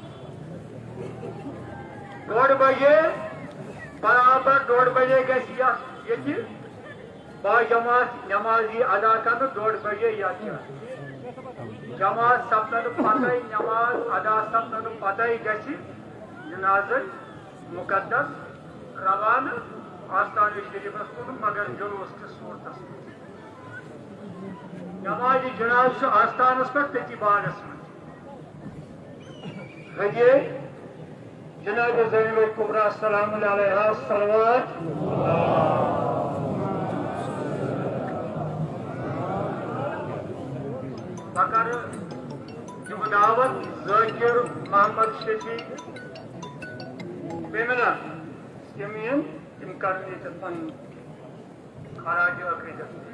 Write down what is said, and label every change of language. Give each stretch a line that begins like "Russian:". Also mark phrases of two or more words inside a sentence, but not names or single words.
Kashmiri: 1:30 बजे बराबर 1:30 बजे ये बाजमात नमाजी अदा कर 1:30 बजे जमात सपन पत नमाज अदा सपन पत जनाज़ मुकद्दस रवाना आस्थान शरीफस कुन मगर जुलूस की सूरत नमाज जनाज आस्थान पे तथि बागस मजे जनाब ज़ैनब कुबरा
Arabic: سلام عليها
Kashmiri: सलवात बकर दावत ज़ाकिर मोहम्मद शफी बेमना यमीन इनकार पन खराज अकीदत